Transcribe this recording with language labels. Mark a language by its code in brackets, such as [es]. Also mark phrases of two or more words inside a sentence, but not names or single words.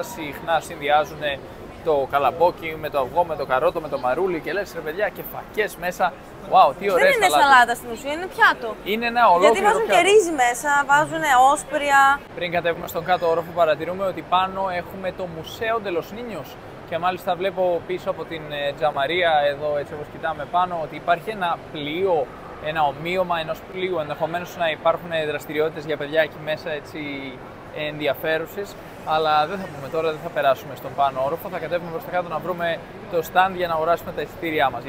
[el] Συχνά συνδυάζουν το καλαμπόκι με το αυγό, με το καρότο, με το μαρούλι και λες ρε παιδιά και φακές μέσα. Wow, τι ωραίες δεν είναι σαλάτες. σαλάτα στην ουσία, είναι πιάτο. Είναι ένα ολόκληρο γιατί βάζουν πιάτο. Και ρύζι μέσα, βάζουν όσπρια. Πριν κατέβουμε στον κάτω όροφο παρατηρούμε ότι πάνω έχουμε το Μουσέο de los Niños. Και μάλιστα βλέπω πίσω από την τζαμαρία εδώ, έτσι όπως κοιτάμε πάνω, ότι υπάρχει ένα πλοίο, ένα ομοίωμα ενός πλοίου. Ενδεχομένως να υπάρχουν δραστηριότητες για παιδιά εκεί μέσα, έτσι ενδιαφέρουσες. Αλλά δεν θα πούμε τώρα, δεν θα περάσουμε στον πάνω όροφο. Θα κατέβουμε προς τα κάτω να βρούμε το stand για να αγοράσουμε τα εισιτήριά μας.